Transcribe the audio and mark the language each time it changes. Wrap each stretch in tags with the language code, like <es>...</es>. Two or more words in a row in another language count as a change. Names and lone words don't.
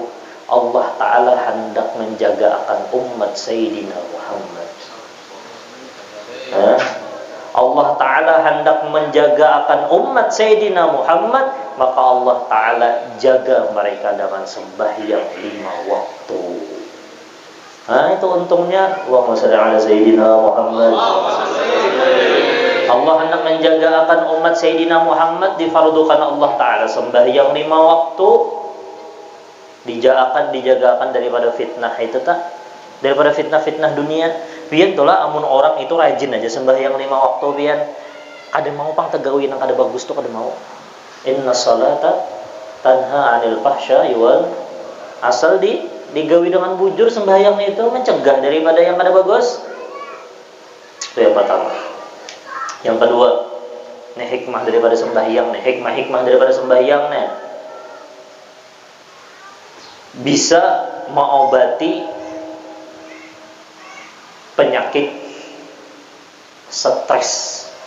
<id>Allah Ta'ala hendak menjaga akan umat Sayyidina Muhammad. Allah Ta'ala hendak menjaga akan umat Sayyidina Muhammad, maka Allah Ta'ala jaga mereka dengan sembahyang 5 waktu. Itu untungnya.</id> <ar>اللهم صل على سيدنا محمد.</ar> <id>Allah hendak menjaga akan umat Sayyidina Muhammad, difardukan Allah Ta'ala sembahyang 5 waktu, dijagakan daripada fitnah itu daripada fitnah-fitnah dunia.</id> <bjn>Pian tola amun orang itu rajin aja sembahyang 5 waktu pian. Kada mau pang tegawi nang kada bagus tuh kada mau.</bjn> <ar>إن الصلاة تنهى عن الفحشاء والأسل</ar> <bjn>digawi dengan bujur sembahyang itu mencegah daripada yang kada bagus.</bjn> <id>Itu yang pertama. Yang kedua, hikmah daripada sembahyang hikmah daripada sembahyang bisa mengobati penyakit stres.</id>